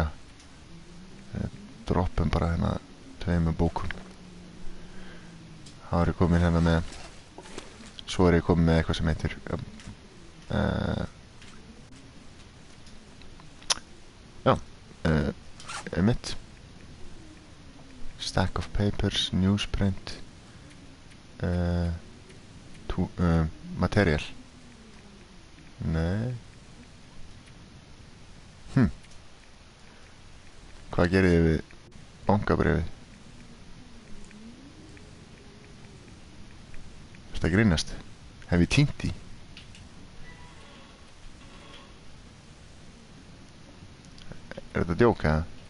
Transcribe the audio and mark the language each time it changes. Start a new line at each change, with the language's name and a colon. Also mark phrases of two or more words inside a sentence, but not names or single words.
Icelandic: Droppum bara hérna 2 bókum. Þá er ég komin hérna með, svo er ég komin með eitthvað sem heitir mitt
English: stack of papers, newsprint material.
Icelandic: Nei. Hvað gerið þið við bankabréfið? Ertu að grínast? Hef ég týnt því? Er þetta djók eða?